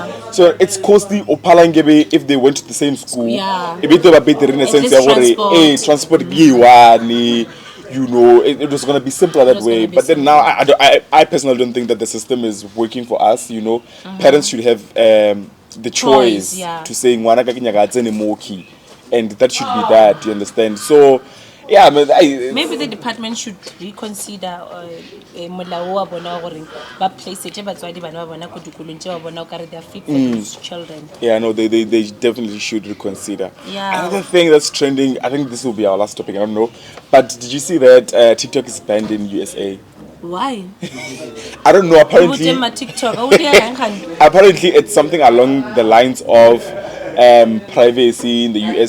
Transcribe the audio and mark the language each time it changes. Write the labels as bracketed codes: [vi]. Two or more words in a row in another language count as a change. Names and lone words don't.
[en] So it's costly if they went to the same school. Yeah. Transport you know, it was going to be simpler that was way. gonna be But then now, simpler. I personally don't think that the system is working for us. You know, parents should have the choice yeah. to say [tn] "Ngwana ka ke nyaka a tsene mo ki," [en] and that should be that. You understand? So, yeah, I mean, Maybe the department should reconsider [tn] molao wa bona gore ba place batswadi bana ba bona ko dikolong tse ba bona o kare [en] they are fit for those children. yeah, no, they definitely should reconsider. Yeah. Another thing that's trending, I think this will be our last topic. I don't know, but did you see that TikTok is banned in USA? Why? I don't know. Apparently, TikTok. Apparently, it's something along the lines of privacy in the US.